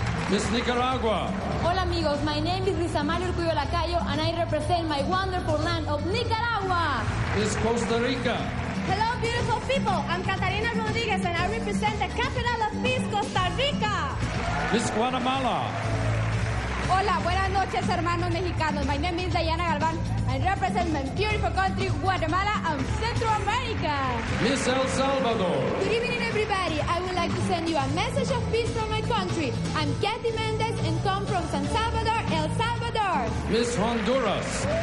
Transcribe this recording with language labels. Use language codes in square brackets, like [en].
[en] Miss Nicaragua. [es] Hola amigos, [en] my name is Rizamali Urcuyo Lacayo, and I represent my wonderful land of Nicaragua. Miss Costa Rica. Hello beautiful people, I'm Catalina Rodriguez, and I represent the capital of peace, Costa Rica. Miss Guatemala. [es] Hola, buenas noches hermanos mexicanos. [en] My name is Diana Galvan. I represent my beautiful country, Guatemala and Central America. Miss El Salvador. Good evening everybody. I would like to send you a message of peace from my country. I'm Kathy Mendez and come from San Salvador, El Salvador. Miss Honduras.